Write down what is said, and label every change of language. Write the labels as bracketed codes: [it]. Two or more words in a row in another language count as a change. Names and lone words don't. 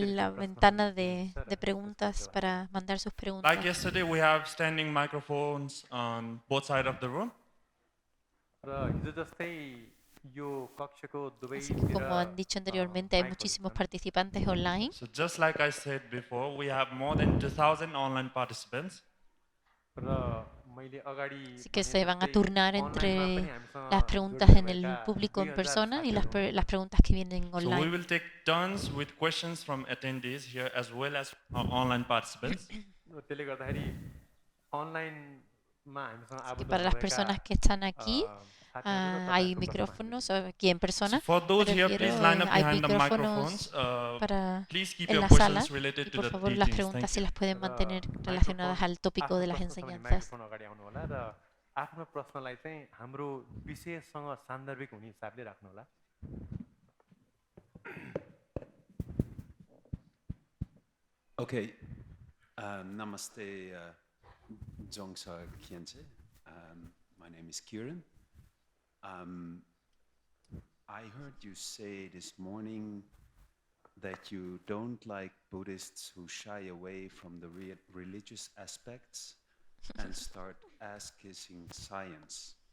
[es] la le ventana preguntas, de preguntas para mandar sus [en] Like [es] preguntas. [en] yesterday, we have standing microphones on both sides of the room. [ne] र हिजो जस्तै यो कक्षको [es] Así que, como han [ne] दुवैतिर [es] dicho anteriormente, hay [ne] माइकहरू [es] muchísimos [ne] छन्। [es] participantes online. [en] So just like I said before, we have more than 2,000 online participants. [ne] र मैले अगाडि [es] Así que [ne] भने [es] se van a [ne] जस्तै [es] turnar [ne] अनलाइनमा [es] entre [ne] पनि हामीसँग [es] las preguntas [ne] जोडिनु [es] en el [ne] भएका [es] público en [ne] 2000 [es] persona y [ne] साथीहरू [es] las preguntas que vienen [en] So we [es] online. [en] will take turns with questions from attendees here as well as online participants. [ne] हुनुहुन्छ। त्यसले गर्दाखेरि अनलाइनमा हामीसँग [es] Así que [ne] आबद्ध [es] para las [ne] हुनुभएका, [es] personas que están aquí, [ne] साथीहरू र [es] hay [ne] तपाईँहरूको प्रश्न [es] micrófonos [ne] हामीले [es] aquí en persona. [en] So for those [es] Me [en] here, [es] refiero, [en] please line up [es] hay [en] behind the [es] micrófonos [en] microphones. [es] para [en] Please keep [es] en [en] your [es] la sala [en] questions related [es] y [en] to [es] por [en] the [es] favor las [en] teachings. [es] preguntas [en] Thank [es] si [en] you. [es] las pueden [ne] र [es] mantener relacionadas al tópico [ne] आफ्नो [es] de las [ne] प्रश्न छ भने [es] enseñanzas. [ne] माइक्रोफोन अगाडि आउनु होला र आफ्नो प्रश्नलाई चाहिँ हाम्रो विषयसँग सान्दर्भिक हुने हिसाबले राख्नु होला। [en] Okay, namaste, Dzongsa Khyentse. My name is Kieran. I heard you say this morning that you don't like Buddhists who shy away from the religious aspects and start ass-kissing science.